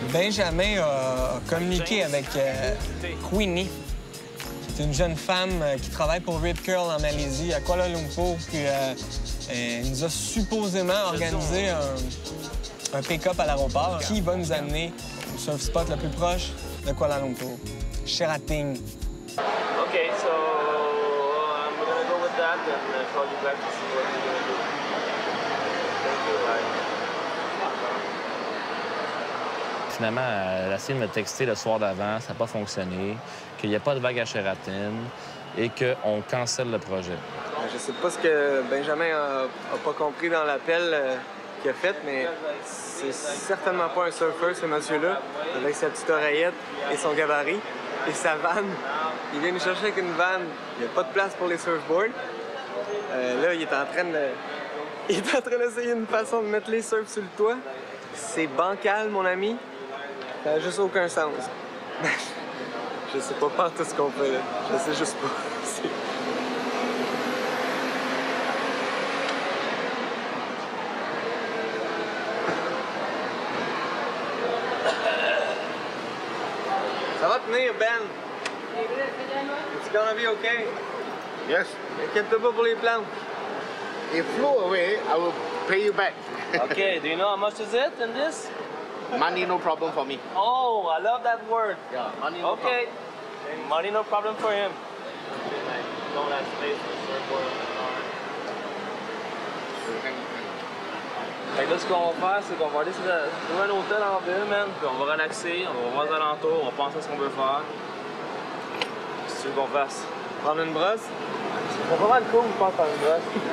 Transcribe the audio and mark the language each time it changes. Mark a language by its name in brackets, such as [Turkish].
[French] Benjamin a communiqué avec Queenie, qui est une jeune femme qui travaille pour Rip Curl en Malaisie, à Kuala Lumpur. Puis elle nous a supposément organisé un pick-up à l'aéroport qui va nous amener au surf spot le plus proche de Kuala Lumpur, Sherating. [English] OK, so I'm gonna go with that and call you back to see what you're gonna do. Thank you, bye. [French] Finalement, elle a essayé de me texter le soir d'avant, ça n'a pas fonctionné, qu'il n'y a pas de vague à Sheraton et qu'on cancelle le projet. Je sais pas ce que Benjamin a pas compris dans l'appel qu'il a fait, mais c'est certainement pas un surfeur, ce monsieur-là, avec sa petite oreillette et son gabarit et sa vanne. Il vient nous chercher avec une vanne. Il n'y a pas de place pour les surfboards. Là, il est en train d'essayer une façon de mettre les surfs sur le toit. C'est bancal, mon ami. Ça n'a juste aucun sens. Je sais pas tout ce qu'on fait, là. Je sais juste pas. Ça va tenir, Ben? [English] It's gonna be okay? Yes. [French] Inquiète-toi pas pour les plantes. [English] If flew away, I will pay you back. OK, do you know how much is it in this? Money, no problem for me. Oh, I love that word. Yeah, money, no Okay. Money, no problem for him. Don't have space for the surfboard in the car. problem. [French] Fait que là, ce qu'on va faire, c'est qu'on va aller trouver un hôtel en ville, man, puis on va relaxer, on va voir les alentours, on va penser à ce qu'on veut faire. Qu'est-ce que tu veux qu'on fasse? Prendre une brosse? C'est pas mal cool, je pense, prendre une brosse.